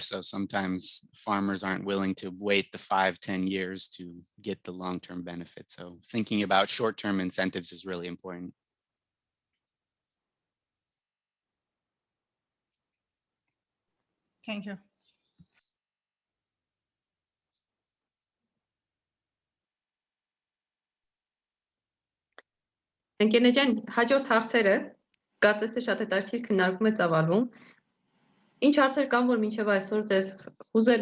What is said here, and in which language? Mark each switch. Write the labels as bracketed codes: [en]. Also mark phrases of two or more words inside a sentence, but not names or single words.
[en] So sometimes farmers aren't willing to wait the 5-10 years to get the long-term benefit. So thinking about short-term incentives is really important. Thank you. [hy] Ընկերներ, հաջորդ հարցերը կարծես թե շատ հետաքրքիր քննարկում է ծավալվում։ Ինչ հարցեր կան, որ մինչև այսօր ձեզ հուզել